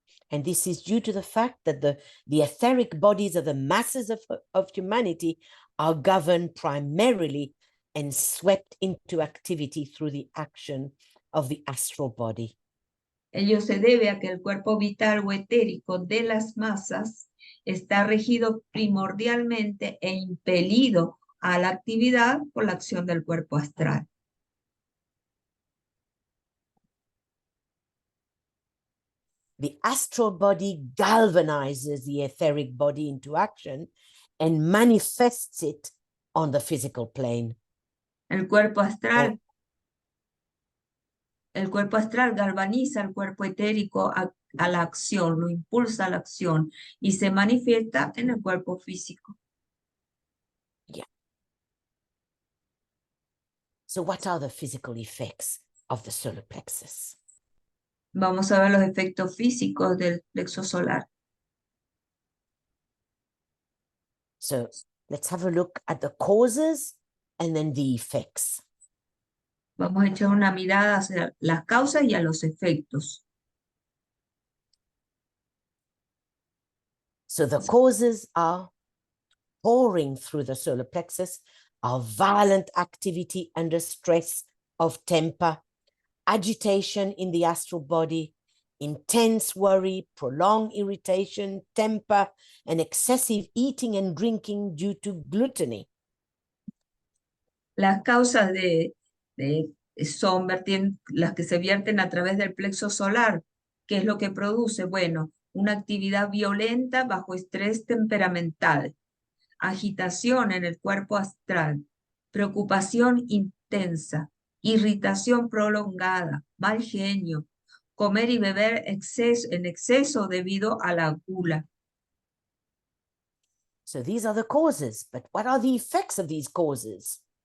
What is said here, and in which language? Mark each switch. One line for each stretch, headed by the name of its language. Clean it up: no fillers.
English: And this is due to the fact that the etheric bodies of the masses of humanity are governed primarily and swept into activity through the action of the astral body.
Spanish: Ello se debe a que el cuerpo vital o etérico de las masas está regido primordialmente e impelido a la actividad por la acción del cuerpo astral.
English: The astral body galvanizes the etheric body into action and manifests it on the physical plane.
Spanish: El cuerpo astral galvaniza al cuerpo etérico a la acción, lo impulsa a la acción y se manifiesta en el cuerpo físico.
English: Yeah. So what are the physical effects of the solar plexus?
Spanish: Vamos a ver los efectos físicos del plexo solar.
English: So let's have a look at the causes and then the effects.
Spanish: Vamos a echar una mirada hacia las causas y a los efectos.
English: So the causes are pouring through the solar plexus, are violent activity under stress of temper, agitation in the astral body, intense worry, prolonged irritation, temper, and excessive eating and drinking due to gluttony.
Spanish: Las causas son las que se vierten a través del plexo solar. ¿Qué es lo que produce? Bueno, una actividad violenta bajo estrés temperamental, agitación en el cuerpo astral, preocupación intensa, irritación prolongada, mal genio, comer y beber en exceso debido a la gula.
English: So these are the causes, but what are the effects of these causes?